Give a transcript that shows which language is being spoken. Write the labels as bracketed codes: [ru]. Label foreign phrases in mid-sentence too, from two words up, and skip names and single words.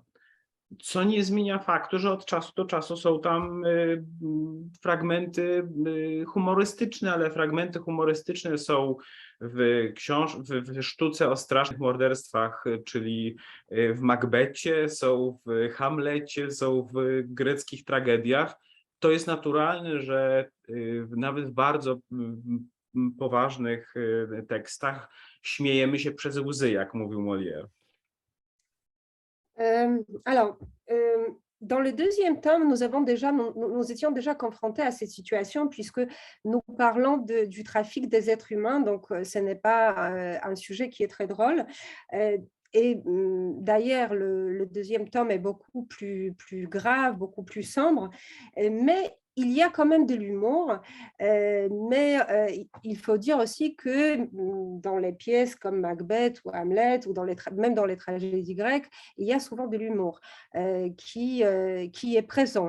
[pl] Co nie zmienia faktu, że od czasu do czasu są tam fragmenty humorystyczne, ale fragmenty humorystyczne są w sztuce o strasznych morderstwach, czyli w Macbecie, są w Hamlecie, są w greckich tragediach. To jest naturalne, że nawet w bardzo poważnych tekstach śmiejemy się przez łzy, jak mówił Molière. [fr] Alors, dans le deuxième tome, nous étions déjà confrontés à cette situation puisque nous parlons du trafic des êtres humains, donc ce n'est pas un sujet qui est très drôle. Et d'ailleurs, le deuxième tome est beaucoup plus grave, beaucoup plus sombre, mais il y a quand même de l'humour, mais il faut dire aussi que dans les pièces comme Macbeth ou Hamlet, ou même dans les tragédies grecques, il y a souvent de l'humour qui est présent.